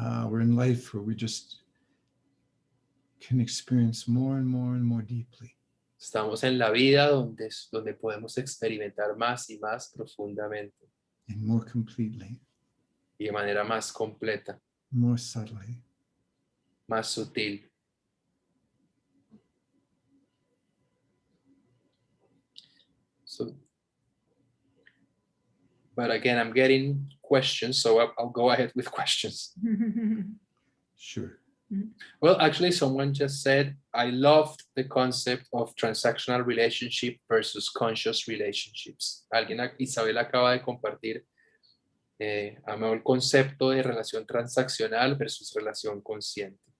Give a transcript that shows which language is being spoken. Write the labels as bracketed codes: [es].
[en] We're in life where we just can experience more and more and more deeply. [es] Estamos en la vida donde podemos experimentar más y más profundamente [en] And more completely, [es] y de manera más completa, [en] more subtly. [es] más sutil. [en] So, but again, I'm getting questions, so I'll go ahead with questions. Sure. Well, actually, someone just said, I loved the concept of transactional relationship versus conscious relationships. [es] Isabel acaba de compartir, amó el concepto de relación transaccional versus relación consciente.